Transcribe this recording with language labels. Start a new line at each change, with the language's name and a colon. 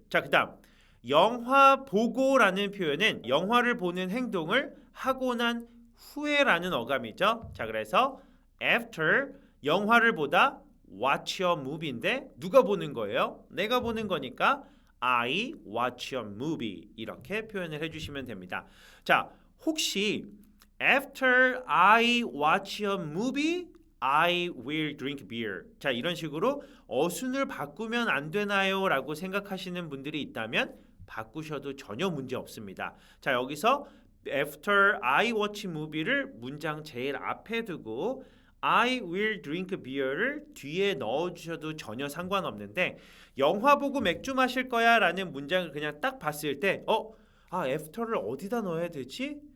Korean: 자, 그 다음 영화 보고라는 표현은 영화를 보는 행동을 하고 난 후에라는 어감이죠. 자, 그래서 after 영화를 보다
English: watch a movie
Korean: 인데 누가 보는 거예요? 내가 보는 거니까
English: I watch a movie
Korean: 이렇게 표현을 해주시면 됩니다. 자, 혹시
English: after I watch a movie I will drink beer.
Korean: 자, 이런 식으로 어순을 바꾸면 안 되나요? 라고 생각하시는 분들이 있다면 바꾸셔도 전혀 문제 없습니다. 자, 여기서
English: after I watch movie
Korean: 를 문장 제일 앞에 두고
English: I will drink beer
Korean: 를 뒤에 넣어주셔도 전혀 상관없는데 영화 보고 맥주 마실 거야 라는 문장을 그냥 딱 봤을 때 after를 어디다 넣어야 되지?